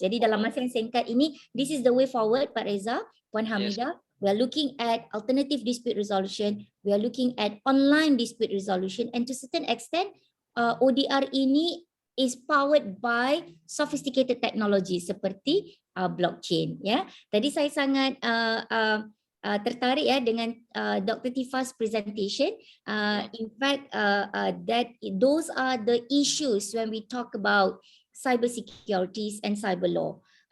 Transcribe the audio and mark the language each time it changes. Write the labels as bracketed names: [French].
[Malay] Jadi dalam masa yang singkat ini, [English] this is the way forward, [Malay] Pak Reza, Puan Hamidah. [English] We are looking at alternative dispute resolution. We are looking at online dispute resolution, and to a certain extent, ODR ini is powered by sophisticated technology seperti blockchain. [Malay] Ya, tadi saya sangat tertarik ya dengan Dr. [English] Tifa's presentation. In fact, that those are the issues when we talk about cyber securities and cyber law.